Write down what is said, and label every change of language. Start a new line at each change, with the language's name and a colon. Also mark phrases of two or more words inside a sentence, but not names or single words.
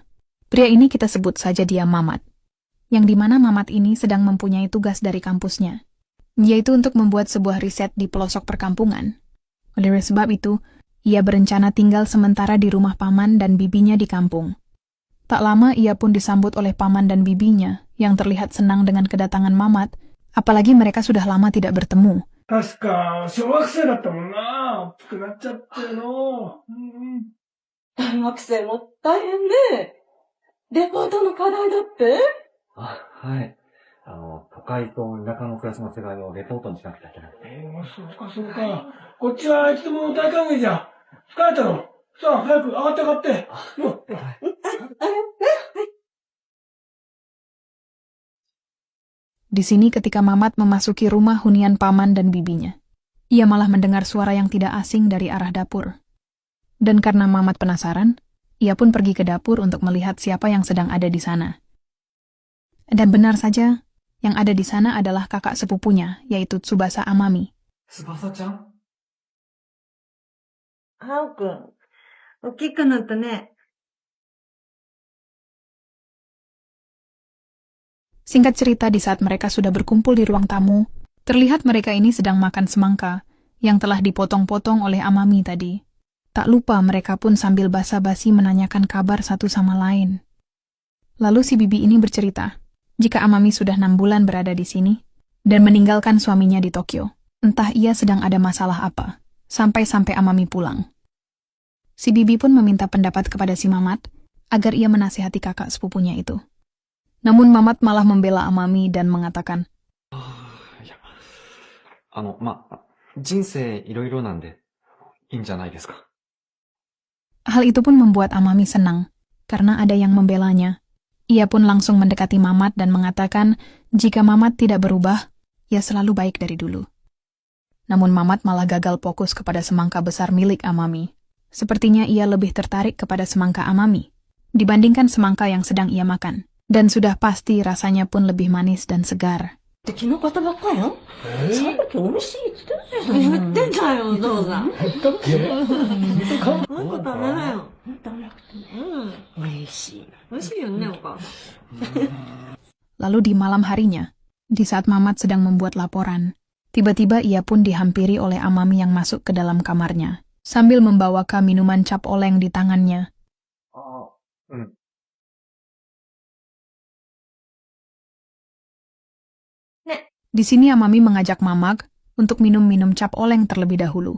Indonesian: Pria ini kita sebut saja dia Mamat. Yang dimana Mamat ini sedang mempunyai tugas dari kampusnya, yaitu untuk membuat sebuah riset di pelosok perkampungan. Oleh sebab itu, ia berencana tinggal sementara di rumah paman dan bibinya di kampung. Tak lama ia pun disambut oleh paman dan bibinya yang terlihat senang dengan kedatangan Mamat, apalagi mereka sudah lama tidak bertemu.
Japanese: 確か、小学生だったもんな。大きくなっちゃっての。大学生も大変ね。レポートの課題だって？あ、はい。都会と田舎の暮らしの違いをレポートにしなくちゃいけない。そうかそうか。こっちはいつでも大歓迎じゃ。疲れたの？さあ、早く上がって上がって。もう。
Indonesian: Di sini ketika Mamat memasuki rumah hunian paman dan bibinya, ia malah mendengar suara yang tidak asing dari arah dapur. Dan karena Mamat penasaran, ia pun pergi ke dapur untuk melihat siapa yang sedang ada di sana. Dan benar saja, yang ada di sana adalah kakak sepupunya, yaitu Tsubasa Amami. Tsubasa-chan?
Japanese: ハオくん、大きくなったね。
Indonesian: Singkat cerita, di saat mereka sudah berkumpul di ruang tamu, terlihat mereka ini sedang makan semangka yang telah dipotong-potong oleh Amami tadi. Tak lupa mereka pun sambil basa-basi menanyakan kabar satu sama lain. Lalu si bibi ini bercerita, jika Amami sudah 6 bulan berada di sini dan meninggalkan suaminya di Tokyo. Entah ia sedang ada masalah apa, sampai-sampai Amami pulang. Si bibi pun meminta pendapat kepada si Mamat agar ia menasihati kakak sepupunya itu. Namun Mamat malah membela Amami dan mengatakan,
Japanese: 人生いろいろなんで、いいんじゃないですか。
Indonesian: Hal itu pun membuat Amami senang, karena ada yang membelanya. Ia pun langsung mendekati Mamat dan mengatakan, jika Mamat tidak berubah, ia selalu baik dari dulu. Namun Mamat malah gagal fokus kepada semangka besar milik Amami. Sepertinya ia lebih tertarik kepada semangka Amami, dibandingkan semangka yang sedang ia makan. Dan sudah pasti rasanya pun lebih manis dan segar.
Japanese: 昨日買ったばっかよ。さっき美味しいって言ってんじゃんよ、お父さん。なんか食べなよ。美味しい。美味しいよね、お母さん。
Indonesian: Lalu di malam harinya, di saat Mamat sedang membuat laporan, tiba-tiba ia pun dihampiri oleh Amami yang masuk ke dalam kamarnya, sambil membawakan minuman cap oleng di tangannya. Di sini Amami mengajak Mamat untuk minum cap oleng terlebih dahulu.